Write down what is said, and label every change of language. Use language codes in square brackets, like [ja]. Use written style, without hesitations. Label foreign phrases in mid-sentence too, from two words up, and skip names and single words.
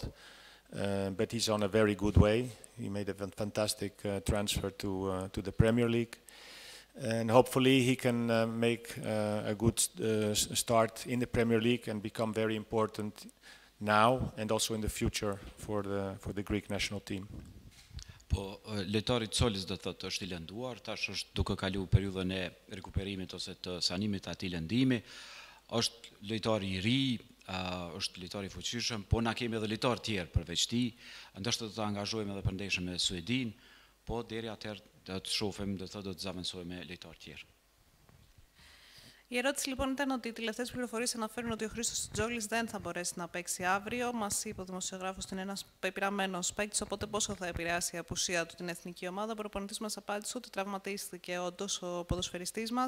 [en] But he's on a very good way. He made a fantastic transfer to the Premier League. And hopefully he can make a good start in the Premier League and become very important now and also in the future for the Greek national team. [sq] Po, lojtari i Colis do thotë është i lënduar, tash është duke kalu periudhën e rikuperimit ose të sanimit të atij lëndimi. Është lojtar i ri, është lojtar i fuqishëm, po na kemi edhe lojtar tjerë përveç tij, ndoshta do të angazhojmë edhe për ndeshjen me Suedin, po deri atëherë do të shohim, do të zavancojmë me lojtar tjerë. [el] Η ερώτηση λοιπόν ήταν ότι οι τελευταίες πληροφορίες αναφέρουν ότι ο Χρήστος Τζόλης δεν θα μπορέσει να παίξει αύριο. Μας είπε ο δημοσιογράφος ότι είναι ένας πεπειραμένος παίκτης, οπότε πόσο θα επηρεάσει η απουσία του την εθνική ομάδα. Ο προπονητής μας απάντησε ότι τραυματίστηκε όντως ο ποδοσφαιριστής μας.